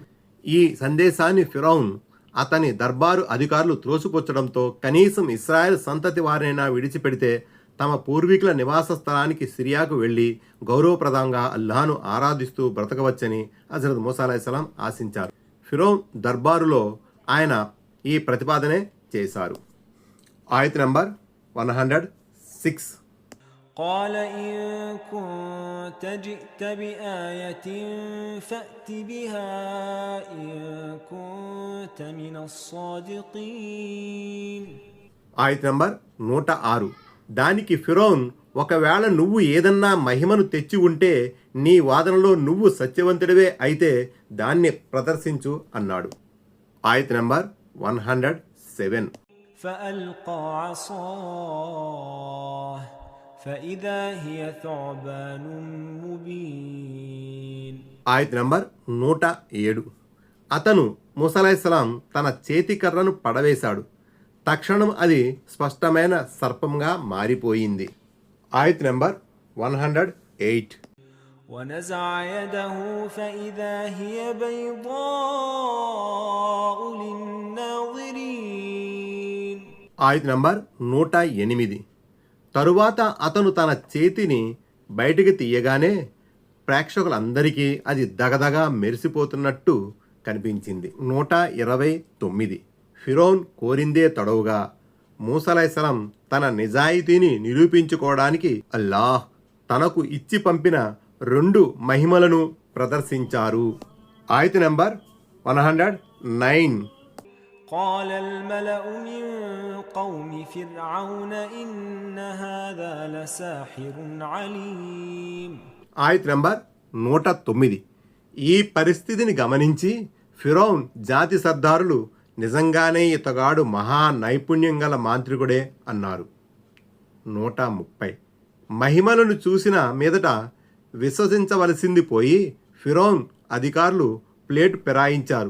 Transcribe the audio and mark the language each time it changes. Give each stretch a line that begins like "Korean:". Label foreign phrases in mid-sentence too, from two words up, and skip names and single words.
Telugu: ఈ సందేశాన్ని ఫిరౌన్ అతని దర్బారు అధికారులు త్రోసిపుచ్చడంతో కనీసం ఇశ్రాయేల్ సంతతి వారినైనా విడిచిపెడితే తమ పూర్వీకుల నివాస స్థలానికి సిరియాకు వెళ్ళి గౌరవప్రదంగా అల్లాహ్ను ఆరాధిస్తూ బ్రతకవచ్చని హజరత్ మూసా అలైహిస్సలాం ఆశించారు. ఫిరౌన్ దర్బారులో ఆయన ఈ ప్రతిపాదనే చేశారు. ఆయత్ నంబర్ 106.
Arabic: قال إن كنت جئت بآية فأت بها إن كنت من الصادقين.
Telugu: ఆయత్ నంబర్ 106. దానికి ఫిరౌన్, ఒకవేళ నువ్వు ఏదన్నా మహిమను తెచ్చి ఉంటే నీ వాదనలో నువ్వు సత్యవంతుడివే అయితే దాన్ని ప్రదర్శించు అన్నాడు. ఆయత్ నంబర్ 107.
Arabic: فألقى عصاه فإذا هي ثعبان مبين.
Telugu: ఆయత్ నంబర్ 107. అతను మూసా అలైహిస్సలాం తన చేతి కర్రను పడవేశాడు. తక్షణం అది స్పష్టమైన సర్పంగా మారిపోయింది. ఆయత్ నంబర్ 108.
Arabic: ونزع يده فإذا هي بيضاء للناظرين.
Telugu: ఆయత్ నంబర్ 108. తరువాత అతను తన చేతిని బయటికి తీయగానే ప్రేక్షకులందరికీ అది దగదగా మెరిసిపోతున్నట్టు కనిపించింది. 129. ఫిరౌన్ కోరిందే తడవుగా మూసా అలైహిస్సలాం తన నిజాయితీని నిరూపించుకోవడానికి అల్లాహ్ తనకు ఇచ్చి పంపిన 2 మహిమలను ప్రదర్శించారు. ఆయత్ నంబర్ 109.
Arabic: قال الملأ من قوم فرعون إن هذا لساحر عليم.
Telugu: ఆయత్ నంబర్ 109. ఈ పరిస్థితిని గమనించి ఫిరౌన్ జాతి సర్దారులు నిజంగానే ఇతగాడు మహా నైపుణ్యం గల మాంత్రికుడే అన్నారు. 130 మహిమలను చూసిన మీదట విశ్వసించవలసింది పోయి ఫిరౌన్ అధికారులు ప్లేట్ పెరాయించారు.